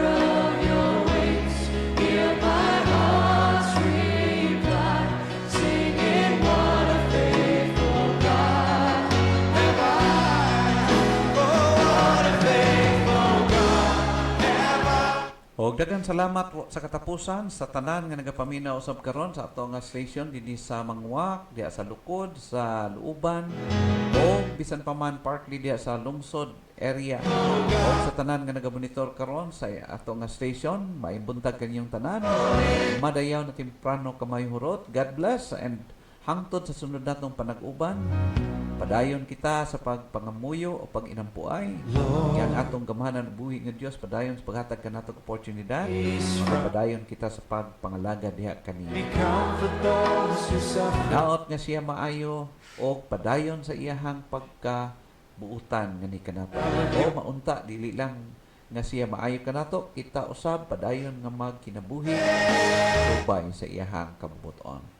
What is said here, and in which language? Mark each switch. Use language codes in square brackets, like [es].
[en] shelter of your wings, hear my heart's reply, singing what a faithful God have I. what a faithful God have I. [ceb] Og daghang salamat po sa katapusan sa tanan nga nagapaminaw usab karon sa ato nga station dinhi sa Mangwak, diha sa Lukod, sa Luuban, o bisan pa man partly diha sa Lungsod area. O sa tanan nga nagamonitor karon sa ato nga station, maibuntag kanyang tanan. Madayaw na temprano kamay hurot. [en] God bless [ceb] and hangtod sa sunod natong panag-uban. Padayon kita sa pagpangamuyo o pag-inampuay. Yang atong gamahanan buhi nga Dios padayon sa paghatag kanatong oportunidad. Padayon kita sa pagpangalaga diha kaniya. [en] Be comfort those who suffer. [ceb] Naot nga siya maayo o padayon sa iyahang pagkabuutan nga ni kanato. O maunta dili lang nga siya maayo kanato, kita usab padayon nga magkinabuhi subay sa iyahang kabubuton.